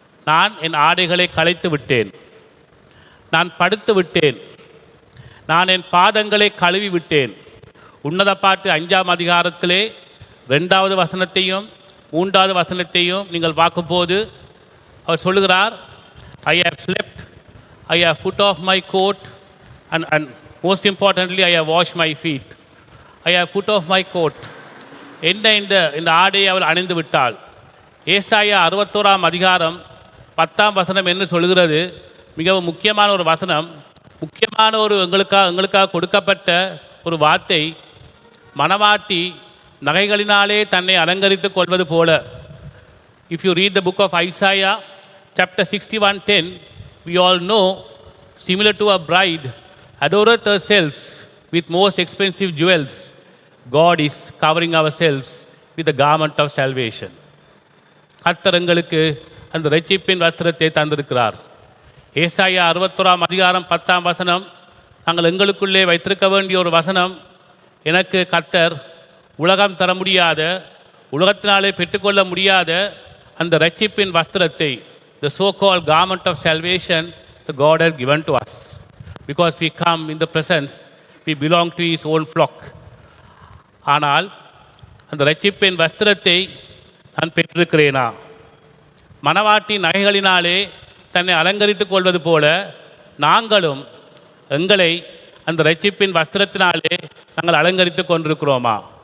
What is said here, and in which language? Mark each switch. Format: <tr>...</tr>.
<ta>நான் என் ஆடைகளை களைத்து விட்டேன், நான் படுத்து விட்டேன், நான் என் பாதங்களை கழுவி விட்டேன். உன்னத பாட்டு 5ஆம் அதிகாரத்திலே 2வது வசனத்தையும் 3வது வசனத்தையும் நீங்கள் பார்க்கும்போது அவர் சொல்லுகிறார்,</ta> <en>I have slept I have put off my coat, and most importantly, I have washed my feet. I have put off my coat.</en> <ta>என்ன இந்த ஆடையை அவள் அணிந்து விட்டாள். ஏசாயா 61ஆம் அதிகாரம் 10ஆம் வசனம் என்ன சொல்கிறது? மிகவும் முக்கியமான ஒரு வசனம், முக்கியமான ஒரு எங்களுக்காக கொடுக்கப்பட்ட ஒரு வார்த்தை. மணவாட்டி நகைகளினாலே தன்னை அலங்கரித்துக் கொள்வது போல.</ta> <en>If you read the book of Isaiah, chapter 61:10, we all know, similar to a bride adoreth herself with most expensive jewels, God is covering ourselves with the garment of salvation.</en> <ta>கர்த்தர் எங்களுக்கு அந்த இரட்சிப்பின் வஸ்திரத்தை தந்திருக்கிறார். ஏசாயா 61ஆம் அதிகாரம் 10ஆம் வசனம் நாங்கள் எங்களுக்குள்ளே வைத்திருக்க வேண்டிய ஒரு வசனம். எனக்கு கர்த்தர் உலகம் தர முடியாத, உலகத்தினாலே பெற்றுக்கொள்ள முடியாத அந்த இரட்சிப்பின் வஸ்திரத்தை,</ta> <en>the so-called garment of salvation, the God has given to us. Because we come in the presence, we belong to His own flock.</en> <ta>ஆனால் அந்த இரட்சிப்பின் வஸ்திரத்தை நான் பெற்றிருக்கிறேனா? மணவாட்டி நகைகளினாலே தன்னை அலங்கரித்துக் கொள்வது போல நாங்களும் எங்களை அந்த இரட்சிப்பின் வஸ்திரத்தினாலே நாங்கள் அலங்கரித்துக் கொண்டிருக்கிறோமா?</ta>